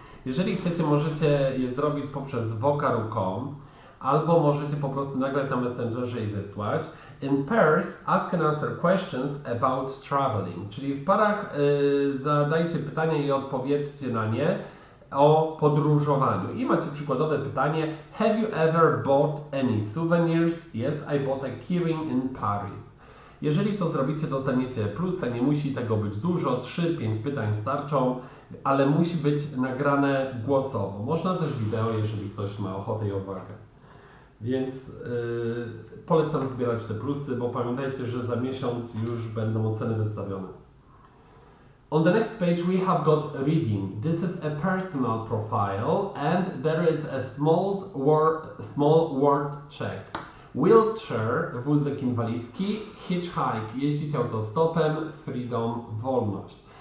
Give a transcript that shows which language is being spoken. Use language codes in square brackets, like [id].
[pl] Jeżeli chcecie, możecie je zrobić poprzez vokaru.com albo możecie po prostu nagrać na Messengerze i wysłać. [en] In pairs, ask and answer questions about traveling, [pl] czyli w parach zadajcie pytania i odpowiedzcie na nie o podróżowaniu. I macie przykładowe pytanie: [en] Have you ever bought any souvenirs? Yes, I bought a keyring in Paris. [pl] Jeżeli to zrobicie, dostaniecie plusa, nie musi tego być dużo, 3-5 pytań starczą, ale musi być nagrane głosowo. Można też wideo, jeżeli ktoś ma ochotę i odwagę. Więc polecam zbierać te plusy, bo pamiętajcie, że za miesiąc już będą oceny wystawione. [en] On the next page we have got reading. This is a personal profile and there is a small word check. [pl] Wheelchair, wózek inwalidzki, hitchhike, jeździć autostopem, freedom, wolność.